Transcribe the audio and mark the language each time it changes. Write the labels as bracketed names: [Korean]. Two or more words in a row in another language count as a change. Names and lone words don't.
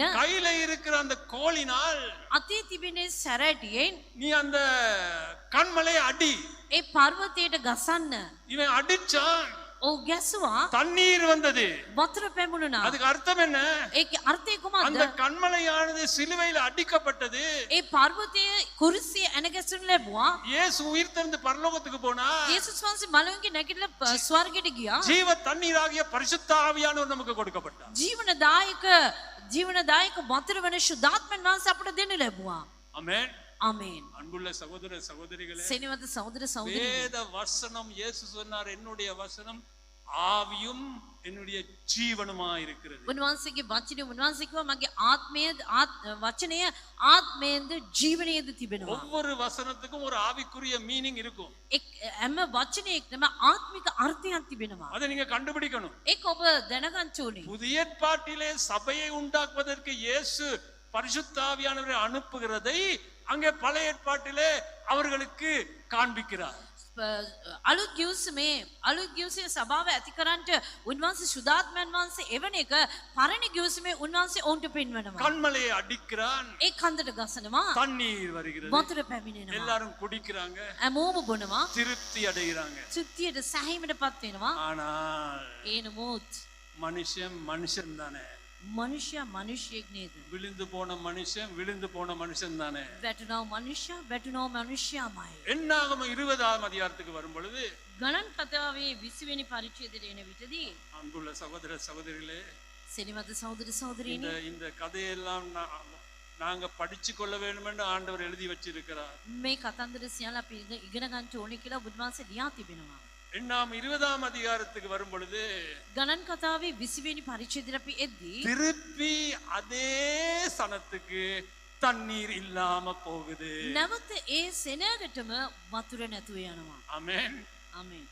[Tamil] கையில இருக்கிற அந்த கோலினால் [Sinhala] අතේ තිබෙන සැරෑටියෙන් [Tamil] நீ அந்த கண்மலையை அடி. [Sinhala] ඒ පර්වතයට ගසන්න. [Tamil] இவன் அடிச்சான், [Sinhala] ඔව් ගැසුවා. [Tamil] தண்ணீர் வந்தது. [Sinhala] වතුර පැමුණුණා. [Tamil] அதுக்கு அர்த்தம் என்ன? [Sinhala] ඒකේ අර්ථය කුමක්ද? [Tamil] அந்த கண்மலையானது சிலுவையில் அடிக்கப்பட்டது. [Sinhala] ඒ පර්වතයේ කුරුසිය ඇනගැසුණු ලැබුවා. [Tamil] இயேசு உயிர் தெழுந்து பரலோகத்துக்கு போனா [Sinhala] යේසුස් වහන්සේ මලුන්ගේ නැගිටලා ස්වර්ගයට ගියා. [Tamil] ஜீவ தண்ணீராகிய பரிசுத்த ஆவியானவர் நமக்கு கொடுக்கப்பட்டார். [Sinhala] ජීවනදායක වතුර වෙන ශුද්ධාත්මයන් වහන්සේ අපට දෙන්න ලැබුවා. [Tamil] ஆமென். [Sinhala] ආමේන්. [Tamil] அன்புள்ள சகோதர சகோதரிகளே, [Sinhala] සෙනෙහවත සහෝදර සහෝදරියනි, [Tamil] வேத வசனம் இயேசு சொன்னார், என்னுடைய வசனம் ஆவியும் என்னுடைய ஜீவனுமா இருக்கிறது. [Sinhala] උන්වහන්සේගේ වචනේ උන්වහන්සේ කිව්වා මගේ වචනය ආත්මයෙන්ද ජීවනයේද තිබෙනවා. [Tamil] ஒவ்வொரு வசனத்துக்கும் ஒரு ஆவிக்குரிய மீனிங் இருக்கும். [Sinhala] හැම වචනයකටම ආත්මික අර්ථයක් තිබෙනවා. [Tamil] அதை நீங்க கண்டுபிடிக்கணும். [Sinhala] ඒක ඔබ දැනගන්න ඕනේ. [Tamil] புதிய ஏற்பாட்டிலே சபையை உண்டாக்குவதற்கு இயேசு பரிசுத்த ஆவியானவரை அனுப்புகிறதை அங்கே பழைய ஏற்பாட்டிலே அவர்களுக்கு காண்பிக்கிறார். [Sinhala] අලුත් ගිවිසුමේ සභාව ඇති කරන්නට උන්වහන්සේ ශුද්ධාත්මයන් වහන්සේ එවන එක පරණ ගිවිසුමේ උන්වහන්සේ ඔවුන්ට පෙන්වනවා. [Tamil] கண்மலையை அடிக்கிறான், [Sinhala] ඒ කන්දට ගසනවා, [Tamil] தண்ணீர் வருகிறது, [Sinhala] වතුර පැමිණෙනවා, [Tamil] எல்லாரும் குடிக்கிறாங்க, [Sinhala] හැමෝම බොනවා, [Tamil] திருப்தி அடைகிறாங்க. [Sinhala] තෘප්තියට සැහැීමටපත් වෙනවා. [Tamil] ஆனால் [Sinhala] ඒ නමුත් [Tamil] மனுஷன் தானே, [Sinhala] මනුෂ්‍යයා මනුෂ්‍යයෙක් නේද? [Tamil] விழுந்து போன மனுஷன் தானே. [Sinhala] වැටුණව මනුෂ්‍යයාමයි. [Tamil] என்னாகம 20ஆம் அதிகாரத்துக்கு வரும் பொழுது [Sinhala] ගණන් කතාවේ 20 වෙනි පරිච්ඡේදයට එන විටදී [Tamil] அன்புள்ள சகோதர சகோதரிகளே, [Sinhala] සෙනෙහවත සහෝදර සහෝදරියනි, [Tamil] இந்த கதையெல்லாம் நாங்க படிச்சு கொள்ள வேண்டும் என்று ஆண்டவர் எழுதி வச்சிருக்கிறார். [Sinhala] මේ කතන්දර සියල්ල අපි ඉගෙන ගන්න ඕනේ කියලා බුදුන්වහන්සේ ලියා තිබෙනවා. [Tamil] என்னாம் 20ஆம் அதிகாரத்துக்கு வரும் பொழுது [Sinhala] ගණන් කතාවේ 20 වෙනි පරිච්ඡේදයට අපි එද්දී [Tamil] திருப்பி அதே சனத்துக்கு தண்ணீர் இல்லாம போகுது. [Sinhala] නැවත ඒ සෙනගටම වතුර නැතුව යනවා. [Tamil] ஆமென். [Sinhala] ආමේන්.